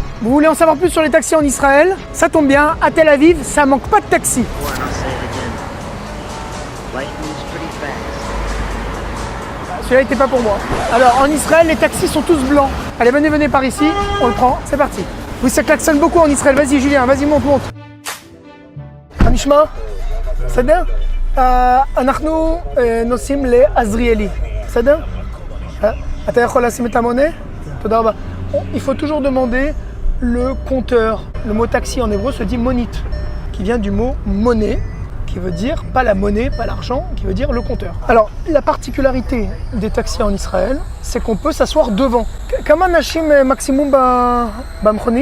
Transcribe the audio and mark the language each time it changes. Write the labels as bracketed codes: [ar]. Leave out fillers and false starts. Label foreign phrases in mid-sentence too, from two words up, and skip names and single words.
[fr] Vous voulez en savoir plus sur les taxis en Israël? Ça tombe bien, à Tel Aviv, ça manque pas de taxis. Celui-là n'était pas pour moi. Alors en Israël, les taxis sont tous blancs. Allez, venez par ici, on le prend, c'est parti. Oui, ça klaxonne beaucoup en Israël. Vas-y Julien, vas-y monte. [he] Anishma, בסדר? אנחנו נוסעים לעזריאלי. בסדר? אתה יכול לשים את המונה? תודה רבה. [fr] Il faut toujours demander le compteur. Le mot taxi en hébreu se dit monite, qui vient du mot monnaie, qui veut dire pas la monnaie, pas l'argent, qui veut dire le compteur. Alors, la particularité des taxis en Israël, c'est qu'on peut s'asseoir devant. [he] כמה נשים מקסימום במכונית?